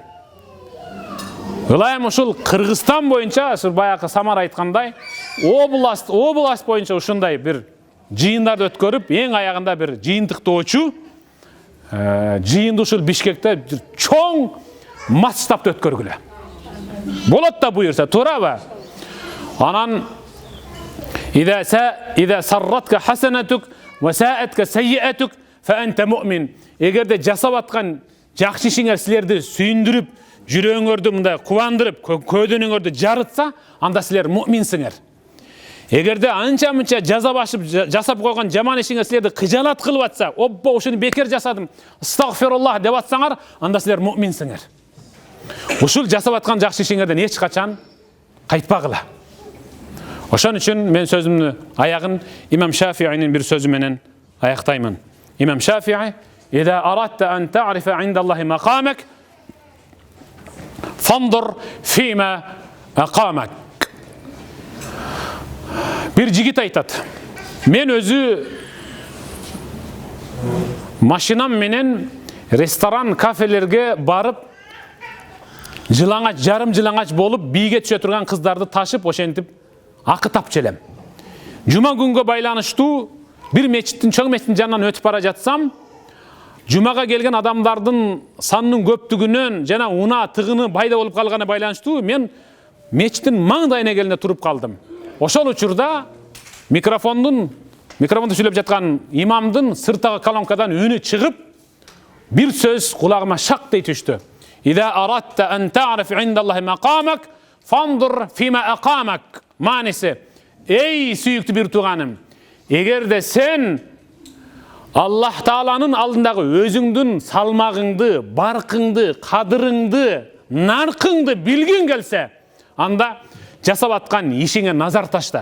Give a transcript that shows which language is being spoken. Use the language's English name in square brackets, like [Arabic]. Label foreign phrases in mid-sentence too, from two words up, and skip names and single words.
[Kyrgyz] Ылайым ушул Кыргызстан боюнча, баягы Самар айткандай, область боюнча ушундай бир жыйындарды өткөрүп, эң аягында бир жыйынтыктоочу жыйынды ушул Бишкекте чоң масштабта өткөргүлө. Болот да буюрса, туурабы? [Arabic] Анан إذا سرتك حسنتك وساءتك سيئتك فأنت مؤمن. [Kyrgyz] Эгерде жасап аткан жакшы ишиңер силерди сүйүндүрүп, жүрөгүңөрдү мындай кубандырып, көйдөнүңөрдү жарытса, анда силер муъминсиңер. Эгерде анча-мынча жасап койгон жаман ишиңер силерди кыжаалат кылып атса, оппо ушуну бекер жасадым, астагфируллах деп атсаңар, анда силер муъминсиңер. Ушул жасап аткан жакшы ишиңерден эч качан кайтпагыла. Ошон үчүн мен сөзүмдү аягын имам Шафиинин бир сөзү менен аяктаймын. [Arabic] Имам Шафии: "إذا أردت أن تعرف عند الله مقامك فانظر فيما أقامك." [Kyrgyz] Bir жигит айтат: "Мен өзү машинам менен ресторан, кафелерге барып, жылаңач, жарым жылаңач болуп, бийге түшө турган кыздарды ташып, ошентип акы тапчу элем. Жума күнгө байланыштуу бир мечиттин, чоң мечиттин жанынан өтүп бара жатсам, жумага келген адамдардын санынын көптүгүнөн жана унаа тыгыны пайда болуп калганы байланыштуу, мен мечиттин маңдайына келине туруп калдым. Ошол учурда микрофонду сүйлөп жаткан имамдын сырттагы колонкадан үнү чыгып, бир сөз кулагыма шак дей түштү. [Arabic] "إذا أردت أن تعرف عند الله مقامك فانظر فيما أقامك." [Kyrgyz] Мааниси: "Эй сүйүктүү бир тууганым, эгерде сен Аллах Тааланын алдындагы өзүңдүн салмагыңды, баркыңды, кадырыңды, наркыңды билгиң келсе, анда жасап аткан ишиңе назар ташта.